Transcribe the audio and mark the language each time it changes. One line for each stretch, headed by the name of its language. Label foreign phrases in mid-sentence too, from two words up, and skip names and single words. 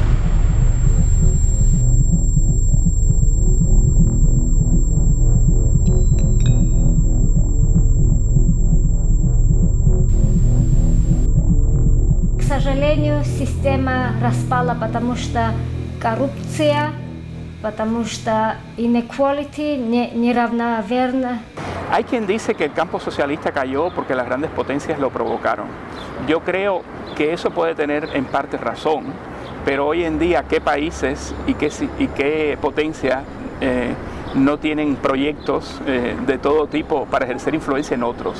Russian: К сожалению, система распала, потому что коррупция, потому что inequality, неравноверно.
Spanish: Hay quien dice que el campo socialista cayó porque las grandes potencias lo provocaron. Yo creo que eso puede tener en parte razón, pero hoy en día, ¿qué países y qué potencias no tienen proyectos de todo tipo para ejercer influencia en otros?